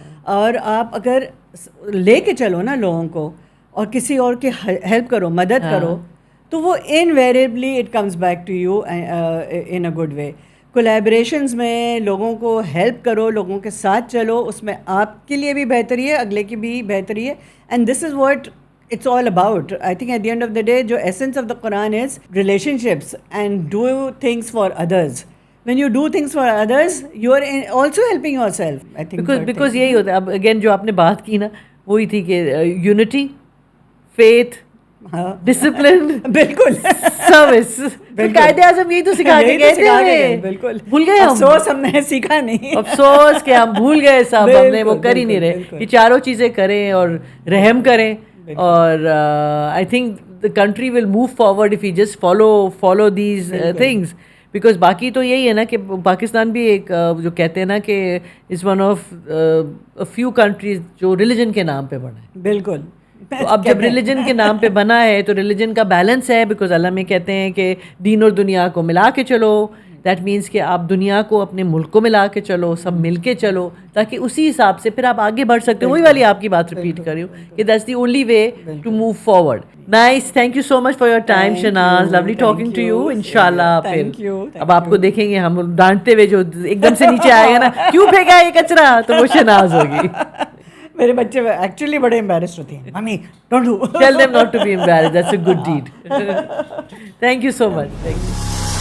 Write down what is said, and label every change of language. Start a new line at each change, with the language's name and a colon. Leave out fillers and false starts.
Urdu: اور آپ اگر لے کے چلو نا لوگوں کو اور کسی اور کی ہیلپ کرو, مدد کرو, تو وہ
English: Invariably it comes back to you in a good way.
Urdu: Collaborations میں لوگوں کو ہیلپ کرو, لوگوں کے ساتھ چلو, اس میں آپ کے لیے بھی بہتری ہے, اگلے کی بھی بہتری ہے.
English: And this is what it's all about. I think at the end of the day, the essence of the Quran is relationships and do things for others. When you do things for others, you are also helping yourself. I think
Urdu: because یہی ہوتا ہے. اب again جو آپ نے بات کی نا وہی تھی کہ یونٹی, فیتھ, ڈسپلن, بالکل سروس, قائد اعظم یہی تو سکھا کے گئے تھے. بالکل بھول گئے, افسوس ہم نے سیکھا نہیں, افسوس کہ ہم بھول گئے صاحب, ہم نے وہ کر ہی نہیں رہے. یہ چاروں چیزیں کریں اور رحم کریں, اور
English: I think the country will move forward if we just follow these things.
Urdu: Because باقی تو یہی ہے نا کہ پاکستان بھی ایک جو کہتے ہیں نا کہ
English: is one of few countries
Urdu: جو ریلیجن کے نام پہ بڑھا ہے. بالکل, تو اب جب ریلیجن کے نام پہ بنا ہے تو ریلیجن کا بیلنس ہے, بیکاز اللہ میں کہتے ہیں کہ دین اور دنیا کو ملا کے چلو.
English: that means
Urdu: کہ آپ دنیا کو اپنے ملک کو ملا کے چلو, سب مل کے چلو, تاکہ اسی حساب سے پھر آپ آگے بڑھ سکتے ہو. وہی والی آپ کی بات ریپیٹ کر رہی ہوں کہ
English: That's the only way to move forward. Nice, thank you so much for your time Shanaz, lovely talking to you.
Urdu: انشاءاللہ پھر اب آپ کو دیکھیں گے ہم ڈانٹتے ہوئے, جو ایک دم سے نیچے آئے گا نا, کیوں پھینکا یہ کچرا, تو وہ شناز ہوگی. میرے بچے ایکچولی بڑے embarrassed ہوتے ہیں,
English: Mummy don't do. Tell them not to be embarrassed. That's a good deed. Thank you so much. Thank you.